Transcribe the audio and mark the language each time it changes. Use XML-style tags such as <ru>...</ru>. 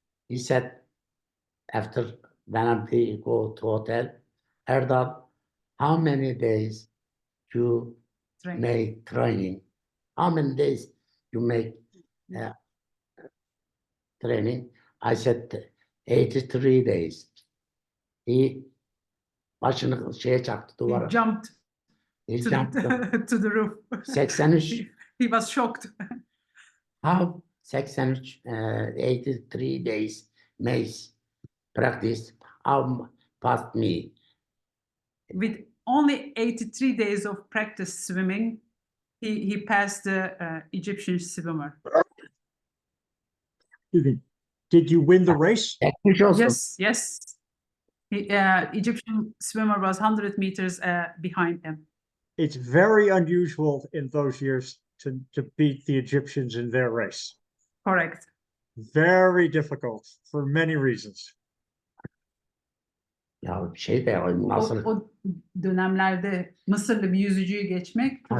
<en>He said, after when we go to hotel, Erdal, how many days you make training? How many days you make training? I said 83 days.</en> <tr>Başını şeye çaktı duvara.</tr> <en>He jumped to the roof. 83. He was shocked. How 83, 83 days maze practice, how past me? With only 83 days of practice swimming, he passed the Egyptian swimmer. Excuse me. Did you win the race?</en> <tr>Geçmiş olsun.</tr> <en>Yes, yes. Egyptian swimmer was 100 meters behind him. It's very unusual in those years to beat the Egyptians in their race. Correct. Very difficult for many reasons.</en> <tr>Ya şey de nasıl? O dönemlerde Mısırlı bir yüzücüyü geçmek çok</tr>